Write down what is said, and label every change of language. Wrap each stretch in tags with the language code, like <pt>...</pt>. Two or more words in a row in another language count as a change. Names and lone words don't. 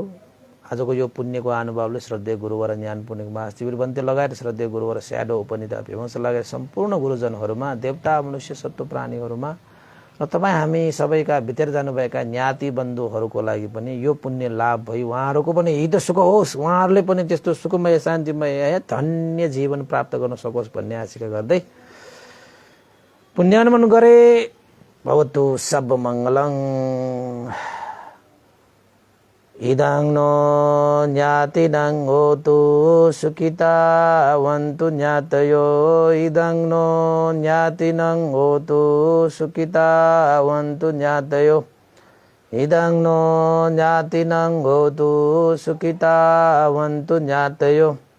<ne>आजको यो पुण्यको अनुभवले श्रद्धेय गुरुवर ज्ञान पुण्यको महाशिविर बन्ते लगायत श्रद्धेय गुरुवर स्याडो उपनिधा विमर्श लगायत सम्पूर्ण गुरुजनहरूमा, देवता मनुष्य सत्व प्राणीहरूमा र तपाईँ हामी सबैका भित्र जानुभएका ज्ञाति बन्धुहरूको लागि पनि यो पुण्य लाभ भई उहाँहरूको पनि हित सुख होस्, उहाँहरूले पनि त्यस्तो सुखमय शान्तिमय धन्य जीवन प्राप्त गर्न सकोस् भन्ने आशिका गर्दै पुण्यानुमोदन गरे।</ne> <pi>भवतु सब मङ्गलं। इदं नो ज्ञातिनं होतु सुखितावन्तु ज्ञातयो, इदं नो ज्ञातिनं होतु सुखितावन्तु ज्ञातयो, इदं नो ज्ञातिनं होतु सुखितावन्तु ज्ञातयो।</pi>